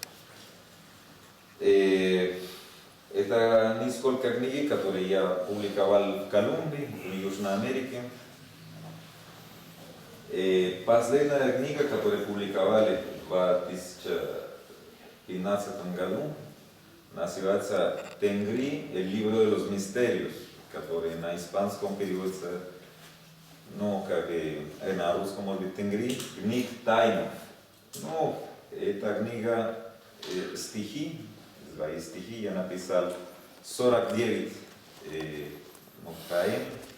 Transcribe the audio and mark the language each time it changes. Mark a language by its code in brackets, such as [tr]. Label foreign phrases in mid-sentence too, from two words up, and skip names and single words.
[ru] Это несколько книг, которые я публиковал в Колумбии, в Южной Америке. Последняя книга, которую публиковали в 2015 году, называется «Тенгри, [es] el libro de los misterios», [ru] который на испанском переводится, ну, как и на русском, может быть, «Тенгри, книг тайнов». Ну, эта книга стихи, свои стихи я написал 49 поэм.